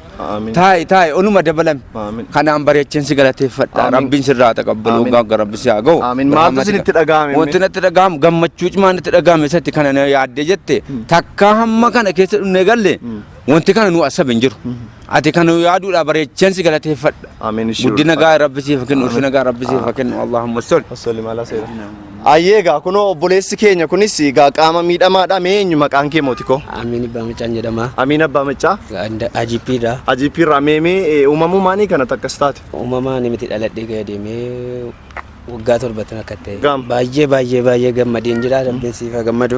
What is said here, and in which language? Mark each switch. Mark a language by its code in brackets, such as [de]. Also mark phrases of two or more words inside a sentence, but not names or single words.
[om] Taa'e oluma dabalame kanaan bareecheen si galateeffadha rabbiin sirraa taqabbalu waggaa waggaan rabbi si haa ga'u. Maaltu isinitti dhaga'ame? Wanti natti dhaga'amu gammachuu cimaa natti dhaga'ame isatti kana na yaadde jette takkaa hamma kana keessa dhufnee galle wanti kana nu asaba hin jiru. Ati kan yaaduudha bareecheen si galateeffadha. Guddina gaa rabbi siif kennu ulfina gaa rabbi siif kennu [ar] اللهم صل على سيدنا. [om] Ayyeegaa kunoo obboleessi keenya kunis egaa qaama miidhamaadha mee eenyu maqaan kee mootikoo? Amiin Abbaa Macaan jedhama. Amiin Abbaa Macaa? Ajipiidha. Ajipiirraa mee uumamuu maanii kana takkas taate? Uumamaan miti dhaladhee gadi deemee waggaa 7 akka ta'e baay'ee gammadeen jira rabbiin siif haa gammadu.